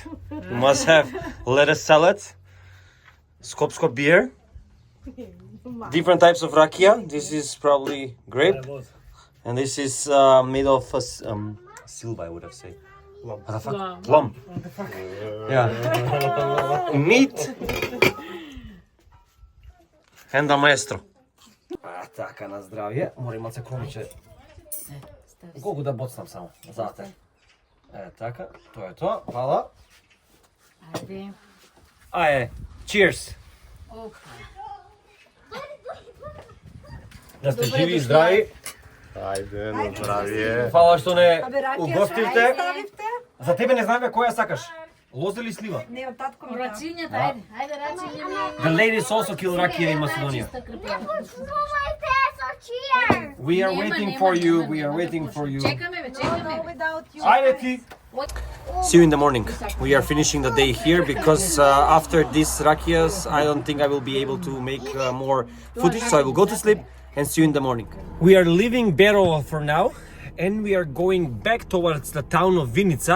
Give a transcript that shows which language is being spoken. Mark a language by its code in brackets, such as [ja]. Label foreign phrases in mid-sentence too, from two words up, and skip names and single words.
[en] You must have lettuce salad, skopsko beer, different types of rakia. This is probably grape, and this is made of silva, I would have said. Plum. Yeah. Meat and a maestro. [mk] Така, на здравие. Мора малце кромиче. Колку да боцнам само? Зате. Така, тоа е тоа. Хвала. Ajde. Ајде, cheers. Opa. Да сте живи и здрави. Ајде, на здравје. Хвала што не Абе, ракија угостивте. што ставивте? За тебе не знаме која сакаш. Лоза или слива? Не, од татко ми дава. Рацинјата, ајде, ајде рацинја. [en] The ladies also kill rakia in Macedonia. Throw my pants on chair. We are waiting for you. We are waiting for you. [mk] Чекаме, бе, чекаме. [en] Without you. [mk] Ајде ти. [en] See you in the morning. We are finishing the day here because after these rakias, I don't think I will be able to make more footage. So I will go to sleep and see you in the morning. We are leaving Berovo for now and we are going back towards the town of Vinica.